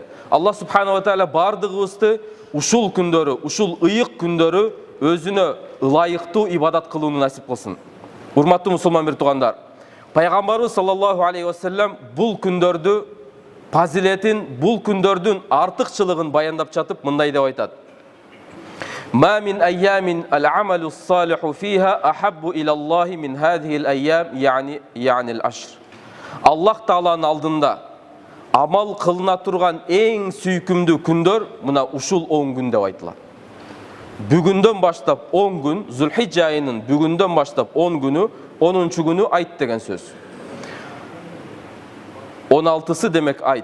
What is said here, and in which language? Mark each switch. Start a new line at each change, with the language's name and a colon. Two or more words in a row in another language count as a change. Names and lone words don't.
Arabic: الله سبحانه وتعالى
Kyrgyz: бардыгыбызды ушул күндөрү, ушул ыйык күндөрү өзүнө ылайыктуу ибадат кылууну насип кылсын. Урматтуу мусулман бир тугандар, пайгамбарыбыз
Arabic: صلى الله عليه وسلم
Kyrgyz: бул күндөрдү фазилетин, бул күндөрдүн артыкчылыгын баяндап жатып мындай деп айтат:
Arabic: "ما من أيام العمل الصالح فيها أحب إلى الله من هذه الأيام يعني العشر."
Kyrgyz: Аллах Тааланын алдында амал кылына турган эң сүйкүмдүү күндөр мына ушул 10 күн деп айтылат. Бүгүндөн баштап 10 күн, Зулхиджа айынын бүгүндөн баштап 10 күнү, 10-чу күнү айт деген сөз. 16-сы демек айт.